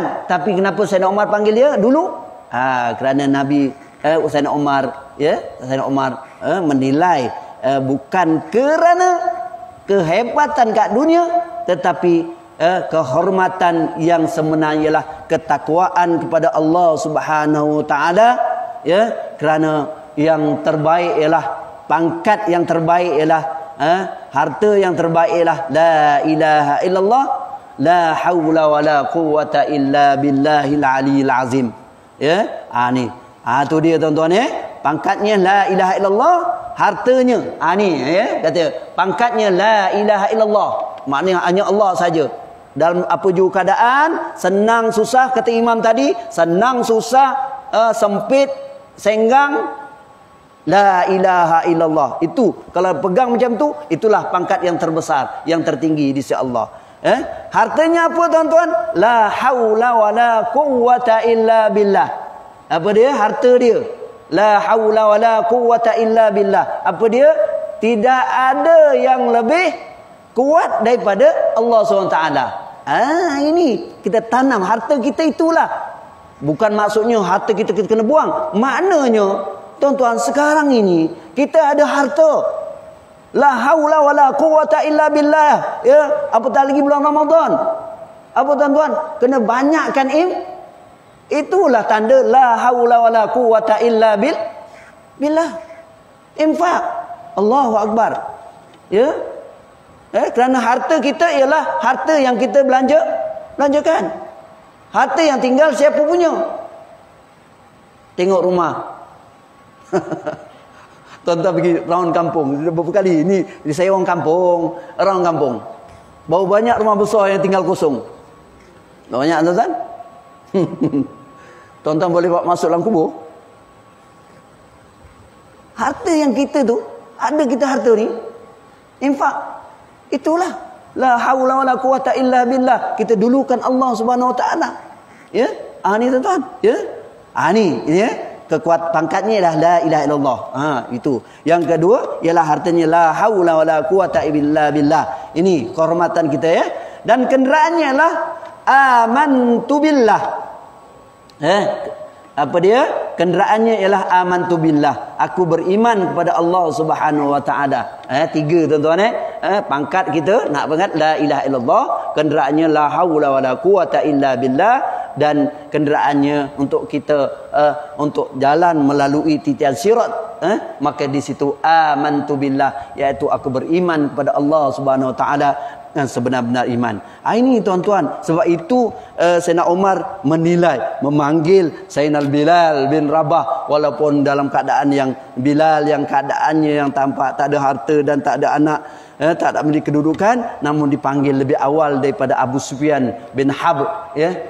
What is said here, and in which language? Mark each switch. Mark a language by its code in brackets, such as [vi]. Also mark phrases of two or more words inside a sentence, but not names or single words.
[ms] Tapi kenapa Sayyidina Umar panggil dia dulu? Kerana Nabi Sayyidina Umar menilai bukan kerana kehebatan kat dunia, tetapi kehormatan yang sebenarnya ialah ketakwaan kepada Allah [ar] سبحانه وتعالى. [ms] Kerana yang terbaik ialah pangkat yang terbaik ialah harta yang terbaik ialah [ar] لا إله إلا الله, لا حول ولا قوة إلا بالله العلي العظيم. [ms] Ni. Tu dia tuan-tuan pangkatnya [ar] لا إله إلا الله, [ms] hartanya kata pangkatnya [ar] لا إله إلا الله, [ms] maknanya hanya Allah saja. Dalam apa juga keadaan, senang susah, kata imam tadi, senang susah, sempit, senggang, [ar] لا إله إلا الله. [ms] Itu kalau pegang macam tu, itulah pangkat yang terbesar, yang tertinggi di sisi Allah. Hartanya apa tuan-tuan? [ar] لا حول ولا قوة إلا بالله. [ms] Apa dia? Harta dia. [ar] لا حول ولا قوة إلا بالله. [ms] Apa dia? Tidak ada yang lebih kuat daripada Allah SWT. Ini kita tanam harta kita itulah. Bukan maksudnya harta kita kena buang. Maknanya tuan-tuan, sekarang ini kita ada harta. [ar] لا حول ولا قوة إلا بالله. [ms] Ya, apatah lagi bulan Ramadan. Apa tuan-tuan? Kena banyakkan itulah tanda [ar] لا حول ولا قوة إلا بالله. Infak. الله أكبر. [ms] Ya. Kerana harta kita ialah harta yang kita belanjakan. Harta yang tinggal siapa punya? Tengok rumah. Tuan-tuan pergi round kampung beberapa kali. Ini saya orang kampung, baru banyak rumah besar yang tinggal kosong. Banyak tuan-tuan. Tuan-tuan boleh bawa masuk dalam kubur. Harta yang kita tu, ada kita harta ni, infak. Itulah [ar] لا حول ولا قوة إلا بالله. [ms] Kita dulukan Allah [ar] سبحانه وتعالى. [ms] Ya? Ni tuan-tuan, ya? Ni ya. Kekuatan pangkatnya adalah [ar] لا إله إلا الله. [ms] Itu. Yang kedua ialah hartanya [ar] لا حول ولا قوة إلا بالله. [ms] Ini kehormatan kita, ya. Dan kenderaannya adalah [ar] آمنت بالله. [ms] Apa dia? Kenderaannya ialah [ar] آمنت بالله. [ms] Aku beriman kepada Allah [ar] سبحانه وتعالى. [ms] Tiga tuan-tuan, pangkat kita nak ingat [ar] لا إله إلا الله, [ms] kenderaannya [ar] لا حول ولا قوة إلا بالله, [ms] dan kenderaannya untuk kita untuk jalan melalui titian sirat, maka di situ [ar] آمنت بالله, [ms] iaitu aku beriman kepada Allah [ar] سبحانه وتعالى [ms] dengan sebenar-benar iman. Ini tuan-tuan, sebab itu Sayyidina Umar menilai, memanggil Sayyidina Bilal bin Rabah, walaupun dalam keadaan yang Bilal yang keadaannya yang tampak tak ada harta dan tak ada anak, tak ada memiliki kedudukan, namun dipanggil lebih awal daripada Abu Sufyan bin Harb, ya.